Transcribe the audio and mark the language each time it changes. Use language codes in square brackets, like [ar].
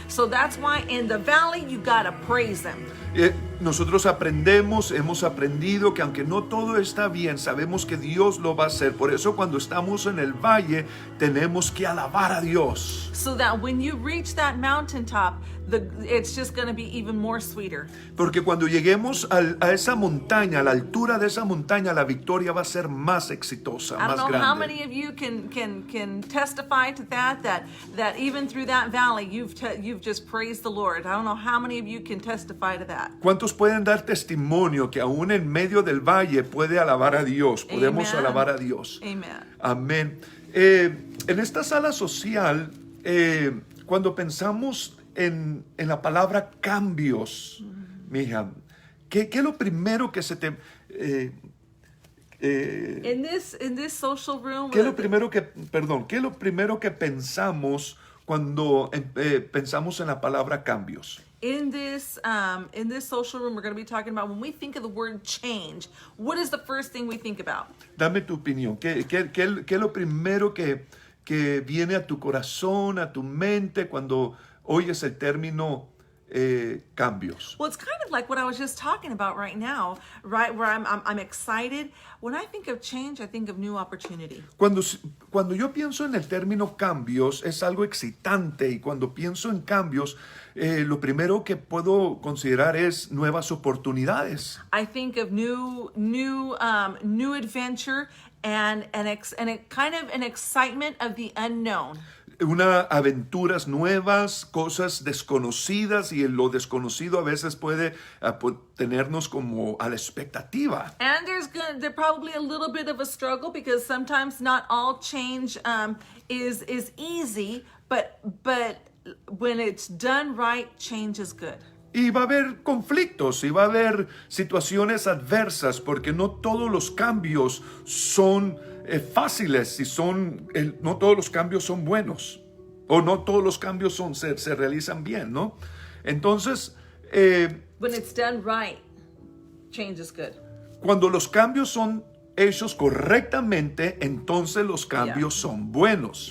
[en] So that's why in the valley, you got to praise Him. [es] nosotros hemos aprendido que aunque no todo está bien, sabemos que Dios lo va a hacer. Por eso cuando estamos en el valle, tenemos que alabar a Dios. [en] So that when you reach that mountaintop, it's just going to be even more sweeter. [es] Porque cuando lleguemos a esa montaña, a la altura de esa montaña, la victoria va a ser más exitosa, [en] I [es] más [en] don't know how [es] grande. [en] many of you can testify to that even through that valley, you've just praised the Lord. I don't know how many of you can testify to that. [es] ¿Cuántos pueden dar testimonio que aún en medio del valle puede alabar a Dios? Podemos [en] Amen. [es] alabar a Dios. [en] Amen. [es] Amén. En esta sala social, cuando pensamos en la palabra cambios, mija, ¿qué es lo primero que se te... [en] In this social room, [es] ¿qué es lo primero que pensamos cuando pensamos en la palabra cambios? [en] in this social room, we're going to be talking about when we think of the word change. What is the first thing we think about? [es] Dame tu opinión. ¿Qué es lo primero que viene a tu corazón, a tu mente cuando oyes el término cambios? [en] Well, it's kind of like what I was just talking about right now, right? Where I'm excited. When I think of change, I think of new opportunity. [es] Cuando yo pienso en el término cambios, es algo excitante, y cuando pienso en cambios, lo primero que puedo considerar es nuevas oportunidades. [en] I think of new adventure and a kind of an excitement of the unknown. [es] Aventuras nuevas, cosas desconocidas, y lo desconocido a veces puede tenernos como a la expectativa. [en] And there's probably a little bit of a struggle because sometimes not all change is easy, but when it's done right, change is good. [es] Y va a haber conflictos y va a haber situaciones adversas porque no todos los cambios son fáciles y no todos los cambios son buenos o no todos los cambios se realizan bien, ¿no? Entonces, [en] When it's done right, change is good. [es] cuando los cambios son hechos correctamente, entonces los cambios son buenos.